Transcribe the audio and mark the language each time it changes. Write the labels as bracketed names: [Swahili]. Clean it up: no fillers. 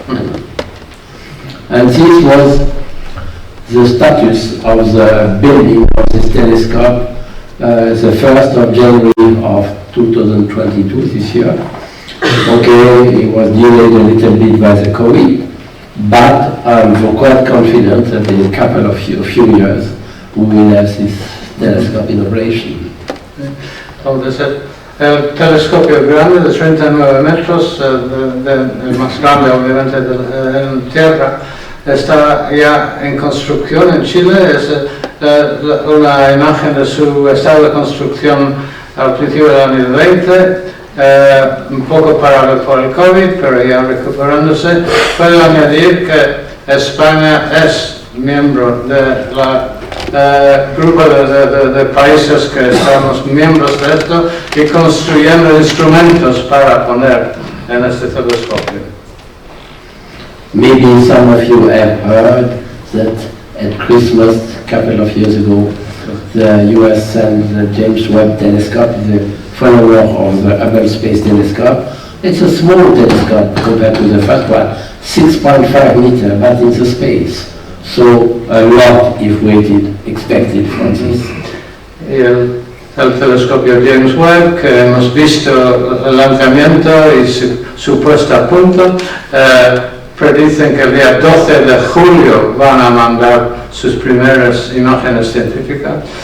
[English] And this was the status of the building of this telescope, the 1st of January of 2022, this year. Okay, it was delayed a little bit by the COVID, but I'm quite confident that in a couple of few years we will have this telescope in operation. [Spanish] Entonces, el telescopio grande de 39 metros, el más grande obviamente en tierra, está ya en construcción en Chile. Es una imagen de su estado de construcción al principio del año 20, un poco parado por el COVID, pero ya recuperándose. Puedo añadir que España es miembro de la grupo de países que estamos miembros de esto y construyendo instrumentos para poner en este telescopio. [English] Maybe some of you have heard that at Christmas a couple of years ago the US sent the James Webb telescope, the follower of the Hubble Space Telescope. It's a small telescope compared to the first one, 6.5 meters, but in the space. So a lot is expected from this. [Spanish] Y el telescopio James Webb, que hemos visto el lanzamiento y su puesta a punto, predicen que el día 12 de julio van a mandar sus primeras imágenes científicas.